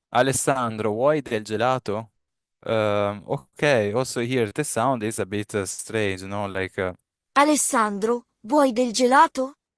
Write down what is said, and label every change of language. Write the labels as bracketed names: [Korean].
[Italian] Alessandro, vuoi del gelato? [English] Okay. Also here the sound is a bit strange, no? Like [Italian] Alessandro, vuoi del gelato?